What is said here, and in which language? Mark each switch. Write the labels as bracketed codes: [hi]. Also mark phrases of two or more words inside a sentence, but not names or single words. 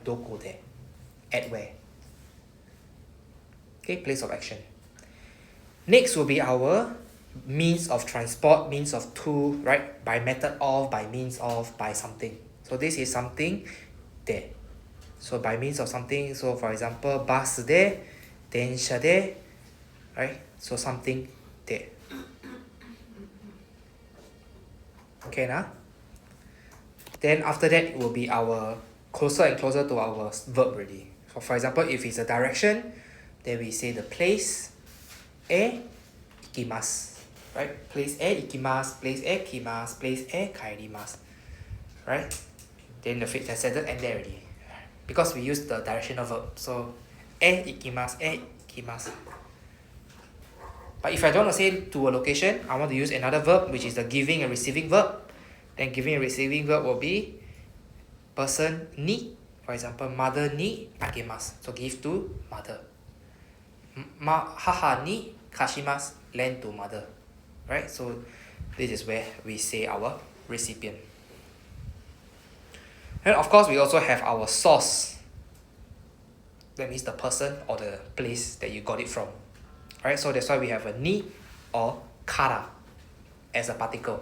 [ja] どこで. [en] At where? Okay, place of action. Next will be our means of transport, means of to, right? By method of, by means of, by something. So this is something there. So by means of something, so for example, [ja] バスで、電車で, [en] right? So something there. Okay, now? Then after that will be our closer and closer to our verb already. So for example, if it's a direction, then we say the place [ja] へ行きます. [en] Right? [ja] Place e ikimasu, place e kimasu, place e kaerimasu. [en] Right? Then the sentence end there already. Because we use the directional verb. [ja] So へ行きます、へ行きます. [en] But if I don't want to say to a location, I want to use another verb, which is the giving and receiving verb. Then giving and receiving verb will be person ni. For example, mother [ja] にあげます. [en] So give to mother. [ja] 母に貸します. [en] Lend to mother. Right? So this is where we say our recipient. And of course, we also have our source. That means the person or the place that you got it from. Right? So that's why we have a ni or kara as a particle.